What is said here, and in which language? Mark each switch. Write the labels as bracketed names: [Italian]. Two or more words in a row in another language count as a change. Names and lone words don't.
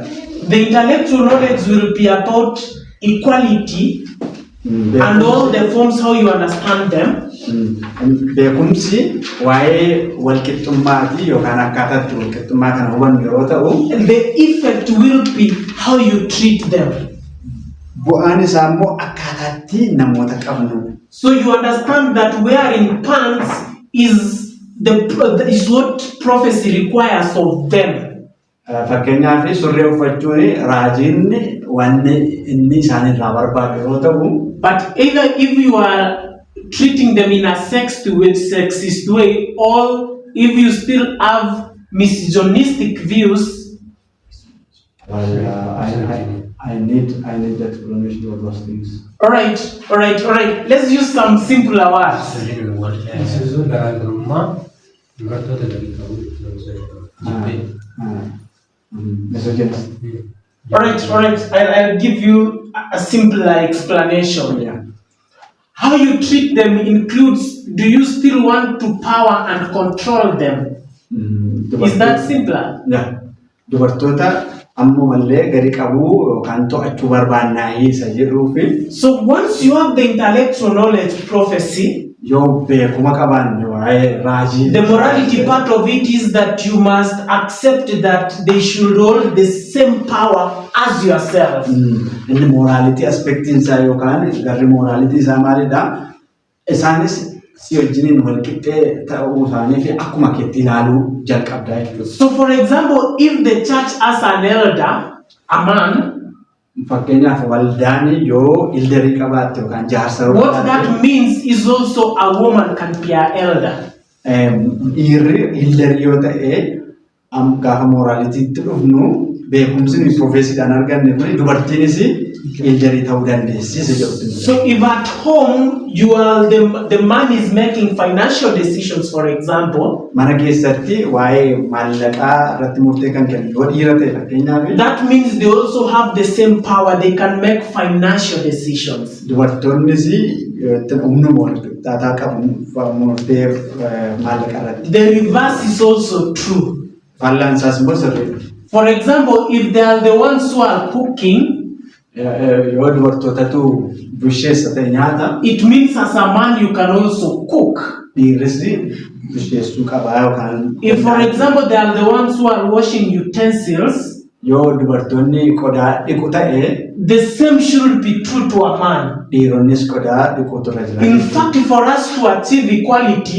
[English] The intellectual knowledge will be about equality and all the forms how you understand them. [Oromo] Beekumsi waa'ee walqixxummaati yookaan akkaataatti walqixxummaa kana hubannu yeroo ta'u. [English] The effect will be how you treat them. [Oromo] Bu'aan isaa immoo akkaataatti namoota qabnu. [English] So you understand that wearing pants is what prophecy requires of them. [Oromo] Fakkeenyaaf surree uffachuun raajiin waan inni isaanirraa barbaadu yeroo ta'u. [English] But either if you are treating them in a sexist way, or if you still have misogynistic views. I need explanation of those things. All right. Let's use some simpler words. All right. I'll give you a simpler explanation. Yeah. How you treat them includes, do you still want to power and control them? Is that simpler? Yeah. [Oromo] Dubartoota ammoo mallee gadi qabuu yookaan to'achuu barbaannaa isa jedhuufi. [English] So once you have the intellectual knowledge prophecy, [Oromo] yoo beekuma qabaanne waa'ee raajii. [English] The morality part of it is that you must accept that they should hold the same power as yourself. [Oromo] Inni morality aspectiin isaa yookaan garri morality isaa maalidha? Isaanis si wajjiniin walqixxee ta'uu isaanii fi akkuma keetti ilaaluu jalqabdaa jechuudha. [English] So for example, if the church has an elder, a man, [Oromo] fakkeenyaaf waldaan yoo ildarii qabaatte yookaan jaarsa [English] what that means is also a woman can be an elder. [Oromo] Dhiirri ildarii yoo ta'e gaafa moraalitiitti dhufnu beekumsi profeesiidhaan arganne kun dubartiinis ildarii ta'uu dandeessi jedhu. [English] So if at home you are the man is making financial decisions, for example, [Oromo] mana keessatti waa'ee maallaqaa irratti murtee kan kennu yoo dhiira ta'e fakkeenyaaf, [English] that means they also have the same power. They can make financial decisions. [Oromo] Dubartoonnis humnuma taataa qabu murtee maallaqaa irratti. [English] The reverse is also true. [Oromo] Fal'aansaas immoo sirriidha. [English] For example, if they are the ones who are cooking, [Oromo] Yoo dubartootatu busheessate nyaata. [English] It means as a man you can also cook. [Oromo] Dhiirris busheessuu qabaa yookaan. [English] If for example they are the ones who are washing utensils, [Oromo] yoo dubartoonni qodaa dhiqu ta'e, [English] the same should be true to a man. [Oromo] Dhiironnis qodaa dhiquutu irra jira. [English] In fact, for us to achieve equality,